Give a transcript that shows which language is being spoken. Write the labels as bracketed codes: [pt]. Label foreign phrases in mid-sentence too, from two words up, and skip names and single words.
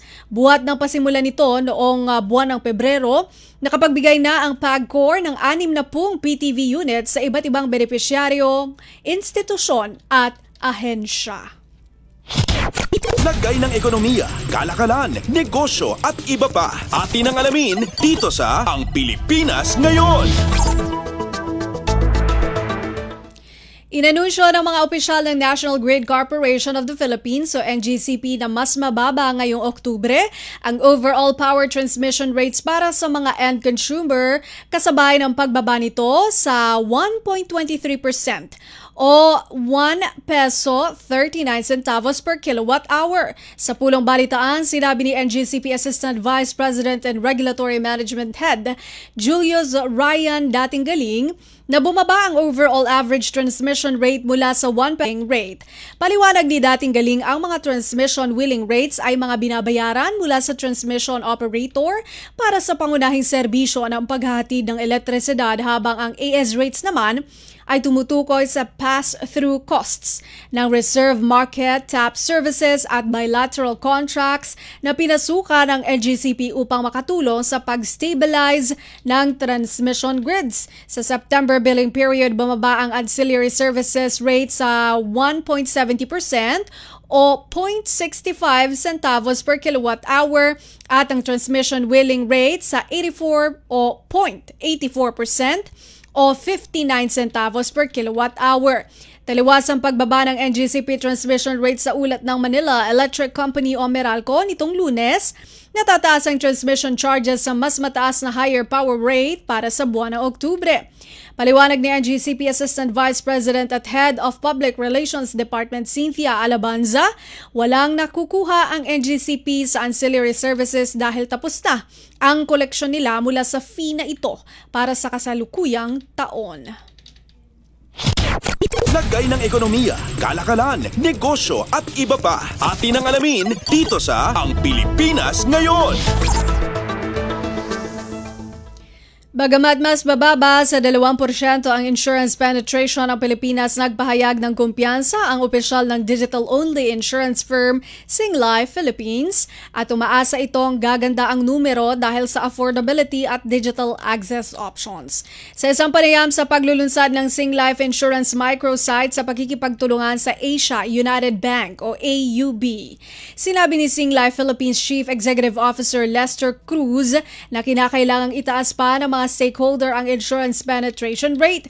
[tl] Buhat ng pasimula nito noong buwan ng Pebrero, nakapagbigay na ang PAGCOR ng 60 PTV units sa iba't ibang benepisyaryo, institusyon at ahensya. Lagay ng ekonomiya, kalakalan, negosyo at iba pa. Atin ang alamin dito sa Ang Pilipinas Ngayon. Inanunsyo ng mga opisyal ng National Grid Corporation of the Philippines o NGCP na mas mababa ngayong Oktubre ang [en] overall power transmission rates [tl] para sa mga [en] end consumer [tl] kasabay ng pagbaba nito sa 1.23% o 1 peso 39 centavos [en] per kilowatt hour. [tl] Sa pulong balitaan, sinabi ni NGCP Assistant Vice President and Regulatory Management Head Julius Ryan Datinggaling na bumaba ang [en] overall average transmission rate [tl] mula sa 1 rate. Paliwanag ni Datinggaling, ang mga [en] transmission wheeling rates [tl] ay mga binabayaran mula sa [en] transmission operator [tl] para sa pangunahing serbisyo ng paghahatid ng elektrisidad, habang ang [en] AS rates [tl] naman ay tumutukoy sa [en] pass-through costs [tl] ng [en] reserve market, tap services [tl] at [en] bilateral contracts [tl] na pinasuka ng NGCP upang makatulong sa pag-stabilize ng [en] transmission grids. [tl] Sa [en] September billing period, [tl] bumaba ang [en] ancillary services rate [tl] sa 1.70% o 0.65 centavos [en] per kilowatt hour [tl] at ang [en] transmission wheeling rate [tl] sa 84 o 0.84% o 59 centavos [en] per kilowatt hour. [tl] Taliwas ang pagbaba ng NGCP [en] transmission rate [tl] sa ulat ng Manila Electric Company o Meralco nitong Lunes. Natataas ang [en] transmission charges [tl] sa mas mataas na [en] higher power rate [tl] para sa buwan ng Oktubre. Paliwanag ni NGCP Assistant Vice President at Head of Public Relations Department Cynthia Alabanza, walang nakukuha ang NGCP sa [en] ancillary services [tl] dahil tapos na ang koleksyon nila mula sa fee na ito para sa kasalukuyang taon. Lagay ng ekonomiya, kalakalan, negosyo at iba pa. Atin ang alamin dito sa Ang Pilipinas Ngayon. Bagamat mas bababa sa 2% ang [en] insurance penetration [tl] ng Pilipinas, nagpahayag ng kumpiyansa ang opisyal ng [en] digital-only insurance firm [tl] Singlife Philippines at umaasa itong gaganda ang numero dahil sa affordability at [en] digital access options. [tl] Sa isang panayam sa paglulunsad ng Singlife Insurance microsite sa pakikipagtulungan sa Asia United Bank o AUB, sinabi ni Singlife Philippines Chief Executive Officer Lester Cruz na kinakailangang itaas pa ng mga stakeholder ang [en] insurance penetration rate.